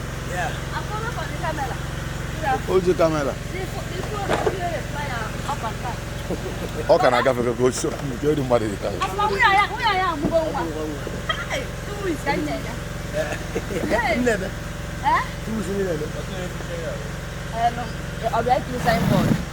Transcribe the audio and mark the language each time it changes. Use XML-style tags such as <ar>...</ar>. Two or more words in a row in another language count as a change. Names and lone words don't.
<en>Yeah. I follow for the camera. Who's the camera? The pho-, the phone is here, fly up and down.</en> <ig>Ọ ka na-agafe ka o si nke dị mmadụ dị ka ya. Afọ nwunye ya, nwunye ya amụgo nwa. Hey,</ig> <en>two weeks</en> <ig>ka anyị na-ega. Hey. Nnebe. Eh?</ig> <en>Two weeks</en> <ig>ndị na-eme. Eh, no. Ọ bịa ikiri signboard.</ig>